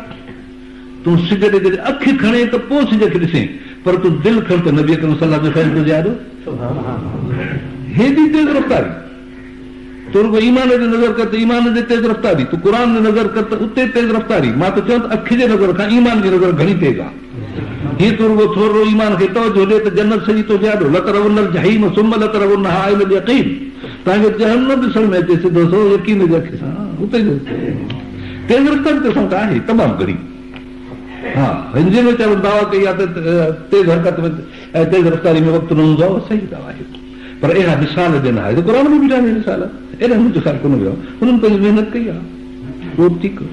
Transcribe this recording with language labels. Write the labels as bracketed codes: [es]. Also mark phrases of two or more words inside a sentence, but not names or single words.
[sd] तूं सिज ॾे जॾहिं अखि खणे त पोइ सिज खे ॾिसे, पर तूं दिलि खण त नबीअ करीम [ar] صلى الله عليه وسلم [sd] जो यादि हेॾी तेज़ रफ़्तारी। तूं रुॻो ईमान ते नज़र कर त ईमान ते तेज़ रफ़्तारी, तूं क़ुर ते नज़र कर त उते तेज़ रफ़्तारी। मां त चवां त अखि जे नज़र खां ईमान जी नज़र घणी तेज़ आहे। हीअ तूं रुॻो थोरो ईमान खे तवजो ॾे त जन्नत सॼी तो यादो [ar] لترون جحيم ثم لترونها إلا اليقين. [sd] तव्हांखे जहन्नम ॾिसण में अचे सिधो सो यकीन जे अखि सां उते तेज़ रफ़्तारी त असां आहे तमामु घणी। हा, हिन में चवनि दावा कई आहे त तेज़ हरकत में ऐं तेज़ रफ़्तारी में वक़्तु न हूंदो आहे, सही दावा आहे। पर अहिड़ा मिसाल ॾिना आहे, क़ुर में बि ॾिना मिसाल, एॾा मिसाल कोन वियो, हुननि पंहिंजी महिनत कई आहे, उहो बि ठीकु।